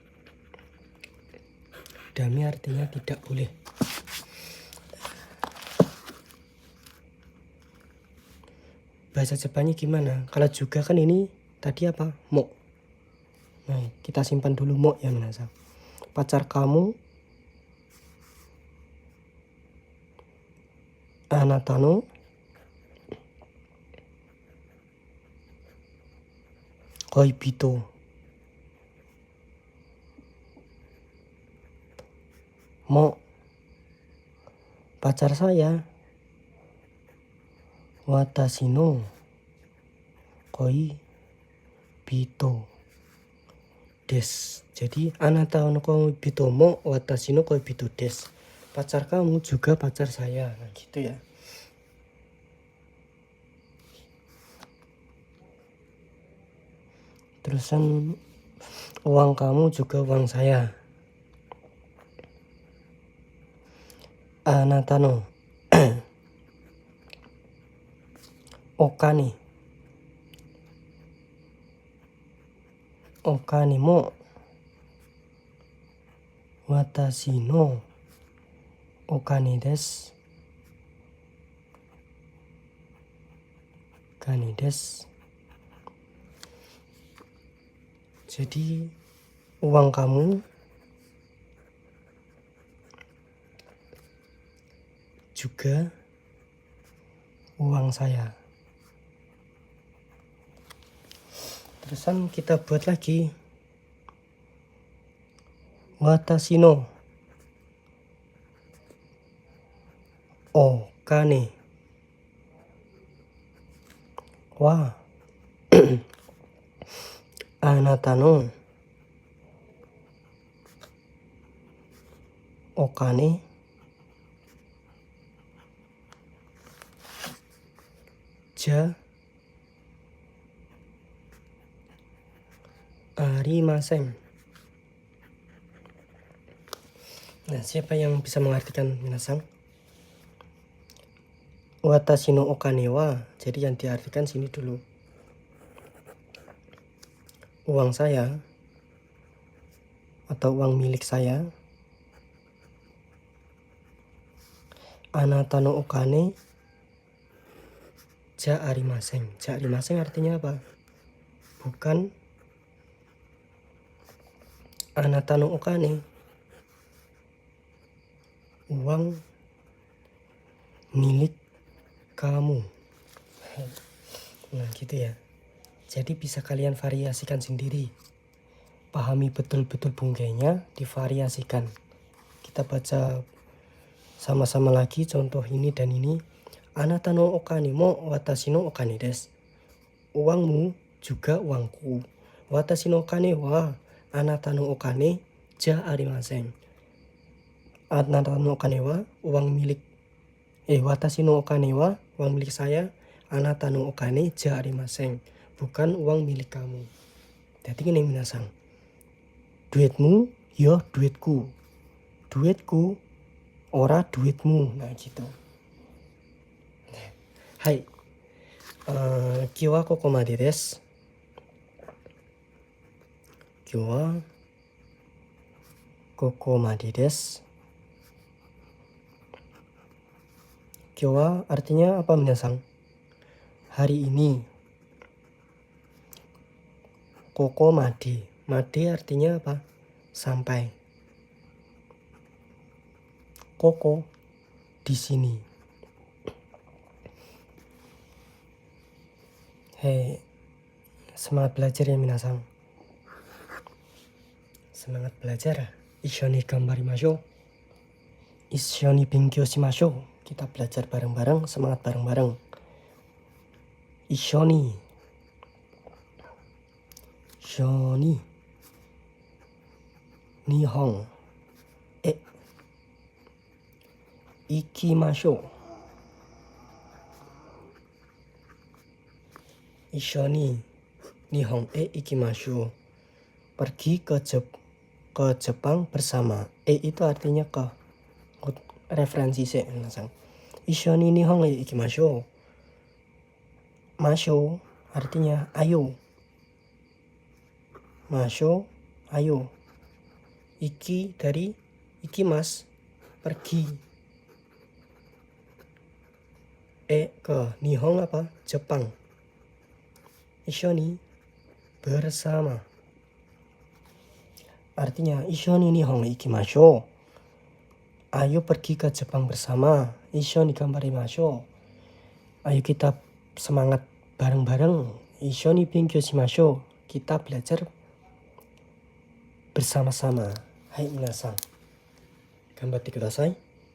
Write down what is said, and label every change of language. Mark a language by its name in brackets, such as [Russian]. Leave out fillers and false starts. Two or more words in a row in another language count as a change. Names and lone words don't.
[Indonesian] Dame artinya tidak boleh. Bahasa Jepangnya gimana? Kalau juga kan ini tadi apa? Mo. Nah, kita simpan dulu mo ya minasang. Pacar kamu [Japanese] あなたの恋人. [Indonesian] Mo. Pacar saya [Japanese] 私の恋人です. Jadi あなたの恋人も私の恋人です. [Indonesian] Pacar kamu juga pacar saya. Nah gitu ya. Terusan uang kamu juga uang saya. [Japanese] あなたのお金も私のお金です. [Indonesian] Jadi uang kamu juga uang saya. Terusan kita buat lagi. [Japanese] 私のお金はあなたのお金じゃありません. [Indonesian] Nah, siapa yang bisa mengartikan minasang? [Japanese] 私のお金は, [Indonesian] jadi yang diartikan sini dulu. Uang saya atau uang milik saya. [Japanese] あなたのお金じゃありません. じゃありません [Indonesian] artinya apa? [Japanese] Bukan あなたのお金, [Indonesian] uang milik kamu. Nah gitu ya. Jadi bisa kalian variasikan sendiri. Pahami betul-betul bungkainya, divariasikan. Kita baca sama-sama lagi contoh ini dan ini. [Japanese] あなたのお金も私のお金です. [Indonesian] Uangmu juga uangku. [Japanese] 私のお金はあなたのお金じゃありません. あなたのお金は [Indonesian] uang milik. [Japanese] 私のお金は [Indonesian] uang milik saya. [Japanese] あなたのお金じゃありません. [Indonesian] Bukan uang milik kamu. Jadi gini minasang. [Javanese] Duitmu yo duitku. Duitku ora duitmu. [Indonesian] Nah gitu. Hai. [Japanese] 今日はここまでです. 今日はここまでです. 今日は [Indonesian] artinya apa minasang? Hari ini. Kokomade. Made artinya apa? Sampai. Koko di sini. Hei, semangat belajar ya minasang. Semangat belajar. [Japanese] 一緒に頑張りましょう。一緒に勉強しましょう. [Indonesian] Kita belajar bareng-bareng, semangat bareng-bareng. [Japanese] 一緒に。一緒に. 日本。行きましょう. 一緒に日本行きましょう. [Indonesian] Pergi ke Jepang bersama. Itu artinya ke. Referensi sih. [Japanese] 一緒に日本行きましょう. [Indonesian] Mashou artinya ayo. Mashou ayo. Iki dari ikimas pergi. Ke Nihon apa? Jepang. Ishoni bersama. [Japanese] Artinya 一緒に日本行きましょう. [Indonesian] Ayo pergi ke Jepang bersama. [Japanese] 一緒に頑張りましょう. [Indonesian] Ayo kita semangat bareng-bareng. [Japanese] 一緒に勉強しましょう. [Indonesian] Kita belajar bersama-sama. Hai minasang. [Japanese] 頑張ってください.